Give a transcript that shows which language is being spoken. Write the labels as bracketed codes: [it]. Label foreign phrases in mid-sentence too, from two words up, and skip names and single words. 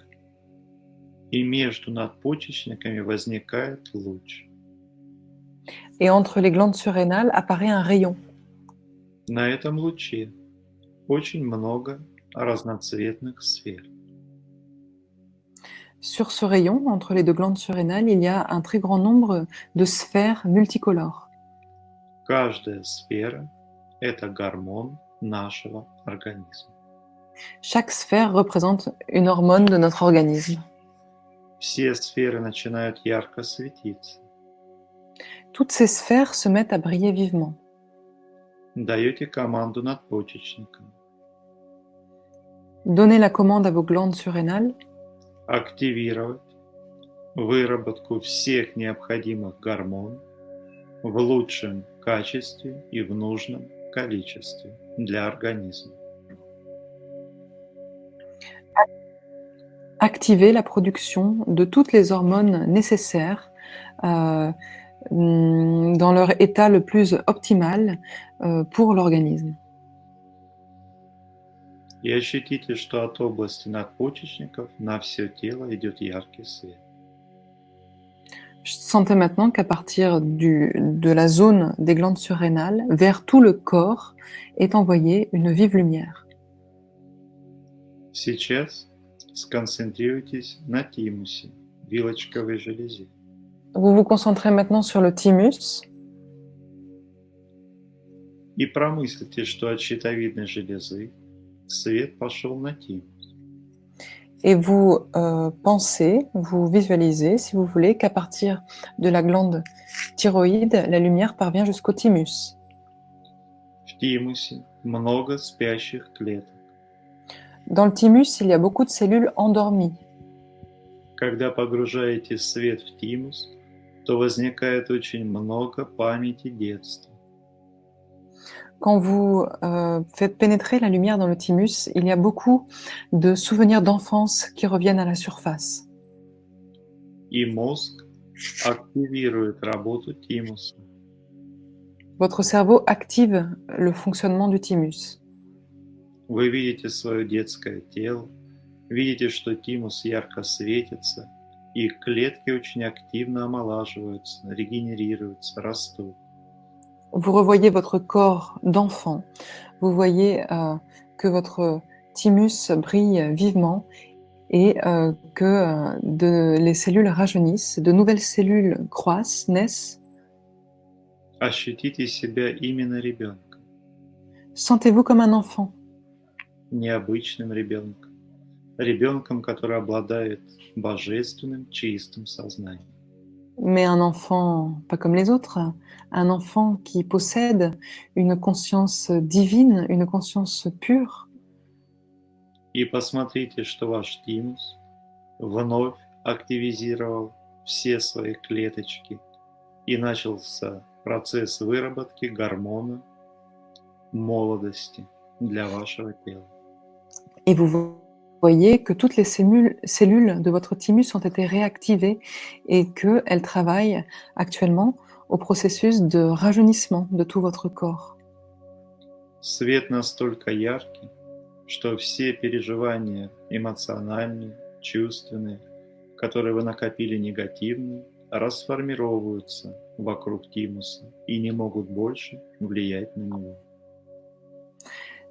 [ru] И между надпочечниками возникает луч. [fr] Et entre les glandes surrénales apparaît un rayon. [ru] На этом луче очень много разноцветных сфер. [fr] Sur ce rayon, entre les deux glandes surrénales, il y a un très grand nombre de sphères multicolores. [ru] Каждая сфера – это гормон нашего организма. [fr] Chaque sphère représente une hormone de notre organisme. [ru] Все сферы начинают ярко светиться. [fr] Toutes ces sphères se mettent à briller vivement. [ru] Даете команду надпочечникам. [fr] Donnez la commande à vos glandes surrénales [ru] Активировать выработку всех необходимых гормонов в лучшем качестве и в нужном количестве для организма. [fr] activer la production de toutes les hormones nécessaires dans leur état le plus optimal pour l'organisme. [ru] И ощутите, что от области надпочечников на все тело идет яркий свет. [fr] Sentez maintenant qu'à partir de la zone des glandes surrénales, vers tout le corps est envoyée une vive lumière. [ru] Сейчас сконцентрируйтесь на тимусе, вилочковой железе. [fr] Vous vous concentrez maintenant sur le thymus [ru] И промыслите, что от щитовидной железы свет пошел на тимус. [fr] et vous pensez, vous visualisez, si vous voulez, qu'à partir de la glande thyroïde, la lumière parvient jusqu'au thymus. [ru] В тимусе много спящих клеток. [fr] Dans le thymus, il y a beaucoup de cellules endormies. [ru] Когда погружаете свет в тимус, то возникает очень много памяти детства. [fr] Quand vous faites pénétrer la lumière dans le thymus, il y a beaucoup de souvenirs d'enfance qui reviennent à la surface. [ru] И мозг активирует работу тимуса. [fr] Votre cerveau active le fonctionnement du thymus. [ru] Вы видите свое детское тело, видите, что тимус ярко светится, и клетки очень активно омолаживаются, регенерируются, растут. [fr] Vous revoyez votre corps d'enfant. Vous voyez que votre thymus brille vivement et que les cellules rajeunissent, de nouvelles cellules croissent, naissent. [ru] Ощутите себя именно ребенком, [fr] Sentez-vous comme un enfant, [ru] необычным ребенком, ребенком, который обладает божественным чистым сознанием. [fr] mais un enfant pas comme les autres, un enfant qui possède une conscience divine, une conscience pure. [ru] И посмотрите, что ваш тимус вновь активизировал все свои клеточки, и начался процесс выработки гормона молодости для вашего тела. [fr] Et vous voyez que toutes les cellules de votre thymus ont été réactivées et qu'elles travaillent actuellement au processus de rajeunissement de tout votre corps. [ru] Свет настолько яркий, что все переживания эмоциональные, чувственные, которые вы накопили негативные, расформировываются вокруг тимуса и не могут больше влиять на него.